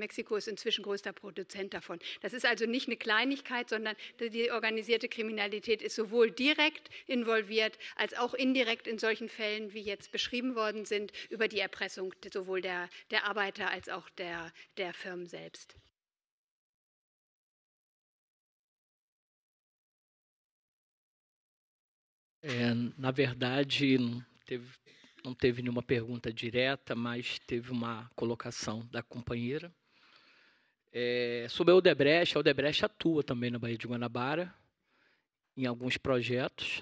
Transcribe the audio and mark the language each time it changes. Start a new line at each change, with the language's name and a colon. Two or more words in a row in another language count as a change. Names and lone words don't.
German: Mexiko ist inzwischen größter Produzent davon. Das ist also nicht eine Kleinigkeit, sondern die organisierte Kriminalität ist sowohl direkt involviert als auch indirekt in solchen Fällen, wie jetzt beschrieben worden sind, über die Erpressung sowohl der Arbeiter als auch der Firmen selbst.
Portuguese: Na verdade, não teve nenhuma pergunta direta, mas teve uma colocação da companheira. Sobre a Odebrecht atua também na Baía de Guanabara, em alguns projetos.